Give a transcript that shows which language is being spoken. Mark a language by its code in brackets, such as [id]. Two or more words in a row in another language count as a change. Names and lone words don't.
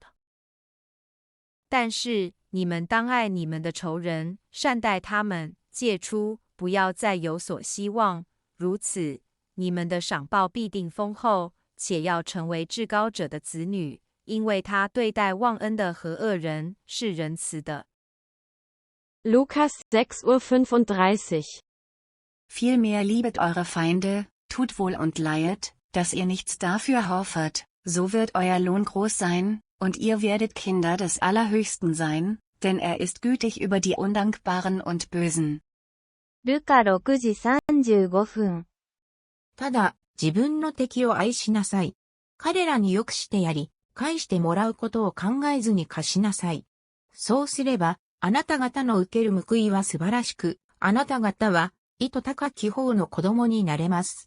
[zh] 但是你们当爱你们的仇人，善待他们，借出，不要再有所希望。如此，你们的赏报必定丰厚，且要成为至高者的子女，因为他对待忘恩的和恶人是仁慈的。 [de] Lukas 6:35. Vielmehr liebet eure Feinde, tut wohl und leihet, dass ihr nichts dafür hoffet, so wird euer Lohn groß sein, und ihr werdet Kinder des Allerhöchsten sein, denn er ist gütig über die Undankbaren und Bösen. [ja] ルカ6時35分。ただ、自分の敵を愛しなさい。彼らに良くしてやり、返してもらうことを考えずに貸しなさい。そうすれば、あなた方の受ける報いは素晴らしく、あなた方は、意図高き方の子供になれます。